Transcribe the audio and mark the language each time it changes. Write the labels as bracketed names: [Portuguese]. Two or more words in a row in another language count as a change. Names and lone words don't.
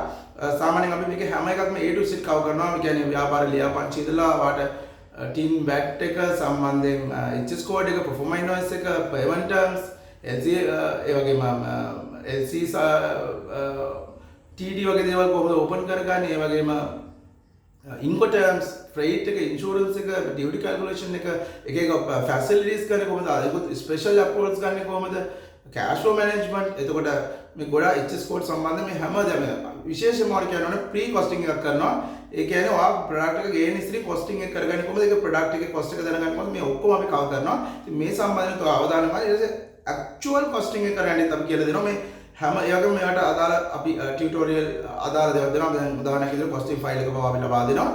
[Sinhala] සාමාන්‍යයෙන් අපි මේක හැම එකක්ම [English] A to Z [Sinhala] කව කරනවා. ඒ කියන්නේ ව්‍යාපාර ලියාපදිංචි ඉදලා ඔයාට [English] tin VAT [Sinhala] එක සම්බන්ධයෙන් [English] HS code [Sinhala] එක [English] performance invoice [Sinhala] එක [English] payment terms LC [Sinhala] ඒ වගේම [English] LC TD [Sinhala] වගේ දේවල් කොහොමද open කරගන්නේ ඒ වගේම [English] income terms freight [Sinhala] එක insurance එක [English] duty calculation [Sinhala] එක එක facilities ගන්න කොහොමද අනිකුත් [English] special approvals [Sinhala] ගන්න කොහොමද [English] cash flow management [Sinhala] එතකොට මේ ගොඩාක් [English] HS code [Sinhala] සම්බන්ධ මේ හැමදේම විශේෂයෙන්ම වර කියනවනේ [English] pre costing [Sinhala] එකක් කරනවා ඒ කියන්නේ ඔයා product එක ගේන ඉස්සෙල්ලා costing එක කරගන්නේ කොහොමද ඒක product එකේ cost එක දැනගන්න කොහොමද මේ ඔක්කොම අපි cover කරනවා ඉතින් මේ සම්බන්ධව තව අවධානය යොමු ඊට පස්සේ [English] actual costing [Sinhala] එක කරන්නේ අපි කියලා දෙනවා මේ හැම ඒවගේම මෙයාට අදාළ අපි ටියුටෝරියල් අදාළ දේවල් දෙනවා දැන් උදාහරණයක් විදිහට [English] costing file [Sinhala] එක පවා අපි ලබා දෙනවා